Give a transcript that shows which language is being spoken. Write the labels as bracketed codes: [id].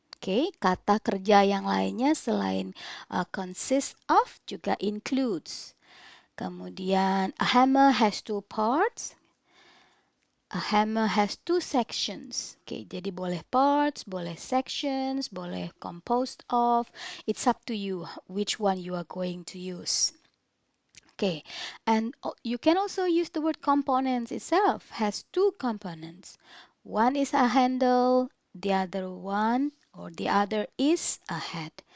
[id] Okay, kata kerja yang lainnya selain consist of juga includes. [en] Kemudian a hammer has two parts. A hammer has two sections. [id] Okay, jadi boleh parts, boleh sections, boleh composed of. [en] It's up to you which one you are going to use. Okay, and you can also use the word components itself, has two components. One is a handle, the other one or the other is a head.